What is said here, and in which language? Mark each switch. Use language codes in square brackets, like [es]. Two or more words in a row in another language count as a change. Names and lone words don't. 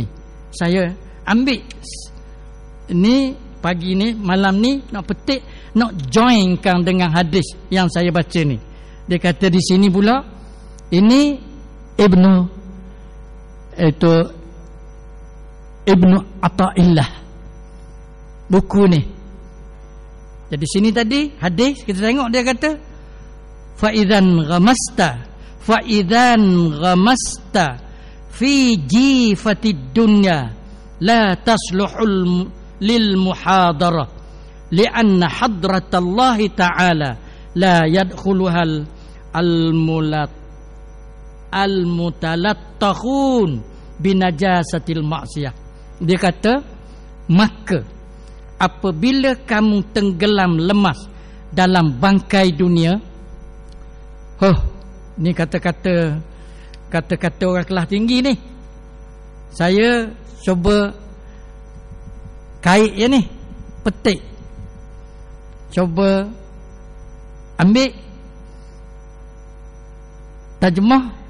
[ms] Saya ambil ni pagi ni, malam ni nak petik, nak joinkan dengan hadis yang saya baca ni. Dia kata di sini pula, ini Ibnu Athaillah buku ni. Jadi sini tadi hadis kita tengok dia kata [ar] فإذا غمست في جيفة الدنيا لا تصلح للمحاضرة لأن حضرة الله تعالى لا يدخلها المتلطخون بنجاسة المعصية. [ms] Dia kata, maka apabila kamu tenggelam lemas dalam bangkai dunia, ni kata-kata orang kelas tinggi ni. Saya cuba kait je ni, petik, cuba ambil terjemah.